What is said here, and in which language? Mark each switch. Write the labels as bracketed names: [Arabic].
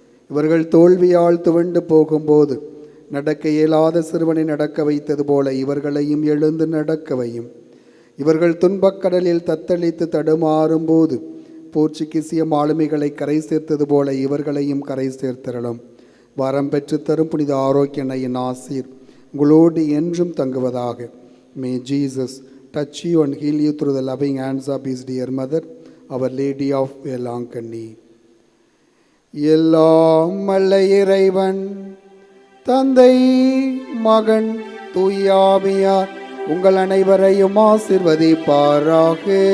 [Tamil] இவர்கள் தோல்வியால் துவண்டு போகும்போது நடக்க இயலாத சிறுவனை நடக்க வைத்தது போல இவர்களையும் எழுந்து நடக்கவையும். இவர்கள் துன்பக்கடலில் தத்தளித்து தடுமாறும்போது போர்ச்சுகீசிய மாலுமிகளை கரை சேர்த்தது போல இவர்களையும் கரை சேர்த்திரளும். வரம் பெற்று தரும் புனித ஆரோக்கிய அன்னையின் ஆசீர் உங்களோடு என்றும் தங்குவதாக. [English] May Jesus touch you and heal you through the loving hands of his dear mother, Our Lady of Velankanni. [Tamil] எல்லாம் வல்ல இறைவன் தந்தை மகன் தூயாவியார் உங்கள் அனைவரையும் ஆசீர்வதிப்பாராக.